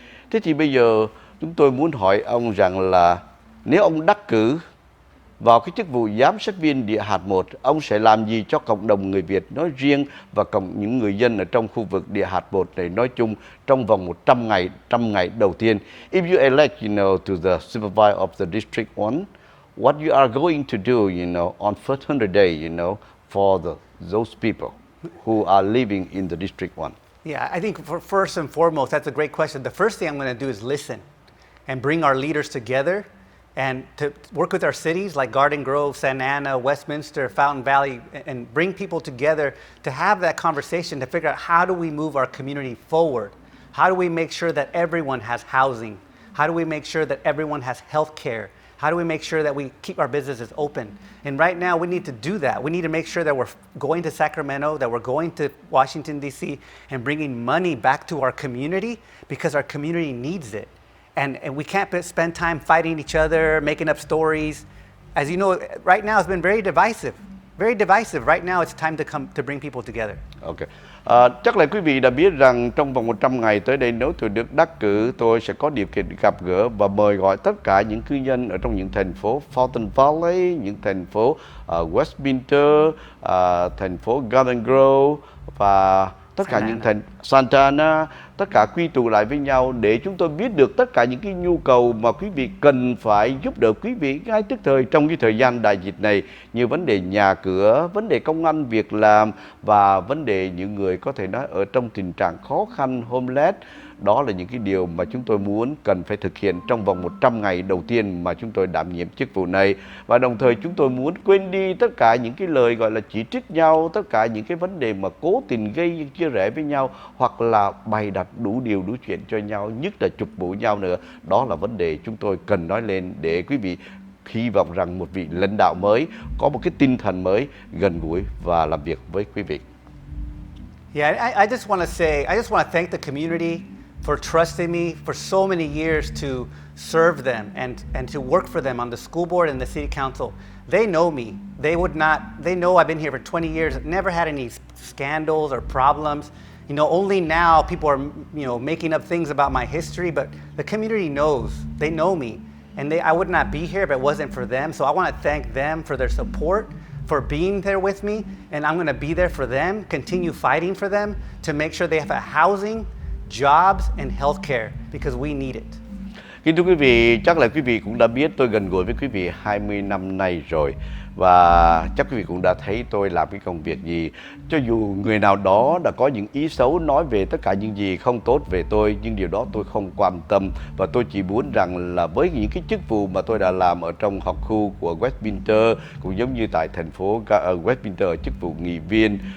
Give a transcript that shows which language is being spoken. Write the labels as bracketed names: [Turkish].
[Vietnamese] Thế thì bây giờ chúng tôi muốn hỏi ông rằng là nếu ông đắc cử vào cái chức vụ giám sát viên địa hạt 1, ông sẽ làm gì cho cộng đồng người Việt nói riêng và những người dân ở trong khu vực địa hạt 1 này nói chung trong vòng 100 ngày đầu tiên? [English] If you elect, to the supervisor of the district 1, what you are going to do, on first 100 day, for those people who are living in the district 1? Yeah, I think first and foremost, that's a great question. The first thing I'm going to do is listen and bring our leaders together and to work with our cities like Garden Grove, Santa Ana, Westminster, Fountain Valley, and bring people together to have that conversation to figure out how do we move our community forward? How do we make sure that everyone has housing? How do we make sure that everyone has health care? How do we make sure that we keep our businesses open? And right now we need to do that. We need to make sure that we're going to Sacramento, that we're going to Washington, D.C., and bringing money back to our community because our community needs it. And we can't spend time fighting each other, making up stories. As you know, right now it's been very divisive. Very divisive. Right now it's time to bring people together. Okay. [Vietnamese] Chắc là quý vị đã biết rằng trong vòng 100 ngày tới đây nếu tôi được đắc cử, tôi sẽ có điều kiện gặp gỡ và mời gọi tất cả những cư dân ở trong những thành phố Fountain Valley, những thành phố Westminster, thành phố Garden Grove và tất cả những thành Santa Ana, tất cả quy tụ lại với nhau để chúng tôi biết được tất cả những cái nhu cầu mà quý vị cần phải giúp đỡ quý vị ngay tức thời trong cái thời gian đại dịch này, như vấn đề nhà cửa, vấn đề công ăn việc làm và vấn đề những người có thể nói ở trong tình trạng khó khăn, homeless. Đó là những cái điều mà chúng tôi muốn cần phải thực hiện trong vòng 100 ngày đầu tiên mà chúng tôi đảm nhiệm chức vụ này. Và đồng thời chúng tôi muốn quên đi tất cả những cái lời gọi là chỉ trích nhau, tất cả những cái vấn đề mà cố tình gây chia rẽ với nhau hoặc là bày đặt đủ điều đủ chuyện cho nhau, nhất là chụp mũ nhau nữa. Đó là vấn đề chúng tôi cần nói lên để quý vị hy vọng rằng một vị lãnh đạo mới có một cái tinh thần mới, gần gũi và làm việc với quý vị. [English] Yeah, I just want to thank the community for trusting me for so many years to serve them and to work for them on the school board and the city council. They know me. They know I've been here for 20 years, never had any scandals or problems. Only now people are, making up things about my history, but the community knows. They know me. And I would not be here if it wasn't for them. So I want to thank them for their support, for being there with me, and I'm going to be there for them, continue fighting for them to make sure they have a housing, jobs, and health care because we need it. [Vietnamese] Kính thưa quý vị, chắc là quý vị cũng đã biết tôi gần gũi với quý vị 20 năm nay rồi. Và chắc quý vị cũng đã thấy tôi làm cái công việc gì. Cho dù người nào đó đã có những ý xấu nói về tất cả những gì không tốt về tôi, nhưng điều đó tôi không quan tâm. Và tôi chỉ muốn rằng là với những cái chức vụ mà tôi đã làm ở trong học khu của Westminster, cũng giống như tại thành phố Westminster, chức vụ nghị viên.